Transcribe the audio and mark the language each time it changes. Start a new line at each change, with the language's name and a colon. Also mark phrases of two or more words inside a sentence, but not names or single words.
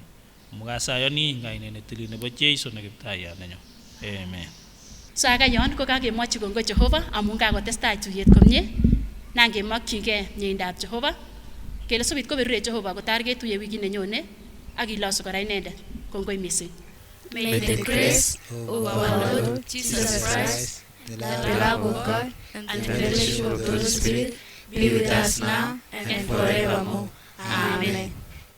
Kalenjin: Mukasayoni eng kainet netilil nebo Jeiso ne Kiptaiyat nenyo. Amen. Sakayon ko kakemwochi kongoi Jehova amun kakotestai tuyet komie nan kemokyingei miendab Jehova kele sobit koberurech Jehova kotar ketuye wikit nenyone ak ilosu kora inendet. Kongoi mising.
English: May the grace of our Lord Jesus Christ, the love of God, and the fellowship of the Holy Spirit be with us now and forevermore. Amen.